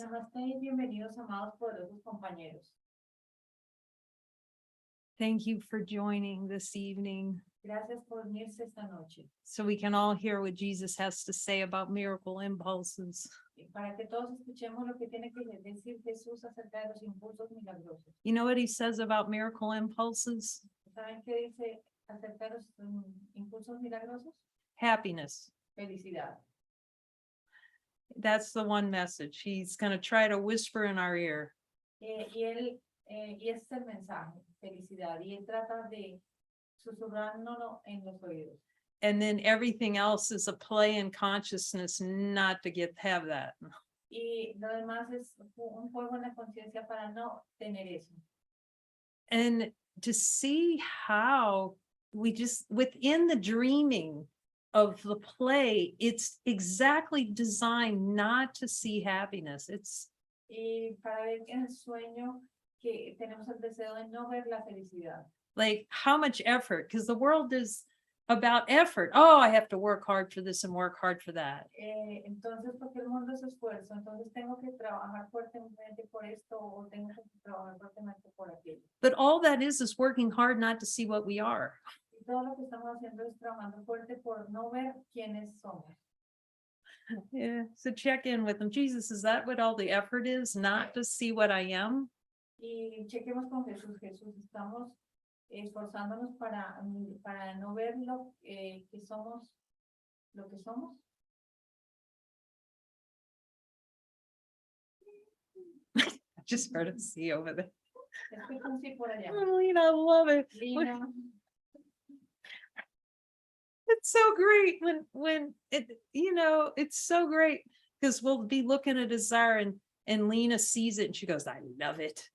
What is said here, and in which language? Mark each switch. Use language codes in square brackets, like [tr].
[es] Namaste y bienvenidos, amados poderosos compañeros. [en] Thank you for joining this evening [es] Gracias por unirse esta noche. [en] so we can all hear what Jesus has to say about miracle impulses. [es] Para que todos escuchemos lo que tiene que decir Jesús acerca de los impulsos milagrosos. [en] You know what he says about miracle impulses? [es] ¿Saben qué dice acerca de los impulsos milagrosos? [en] Happiness. [es] Felicidad. [en] That's the one message. He's going to try to whisper in our ear. [es] Y este es el mensaje, felicidad. Y él trata de susurrárnoslo en los oídos. [en] And then everything else is a play in consciousness not to have that. [es] Y lo demás es un juego en la conciencia para no tener eso. [en] And to see how we just, within the dreaming of the play, it's exactly designed not to see happiness. It's [es] Y para ver en el sueño que tenemos el deseo de no ver la felicidad. [en] like how much effort, because the world is about effort. Oh, I have to work hard for this and work hard for that. [es] Entonces, porque el mundo es esfuerzo, entonces tengo que trabajar fuertemente por esto o tengo que trabajar fuertemente por aquello. [en] But all that is working hard not to see what we are. [es] Y todo lo que estamos haciendo es trabajando fuerte por no ver quiénes somos. [en] Yeah. So check in with them. Jesus, is that what all the effort is? Not to see what I am? [es] Y chequemos con Jesús. Jesús, estamos esforzándonos para no ver lo que somos, lo que somos. [en] I just heard a C over there. [es] Escucho un sí por allá. [en] Oh, Lina, I love it. Lina. It's so great when it, it's so great because we'll be looking at Azar and Lina sees it and she goes, I love it.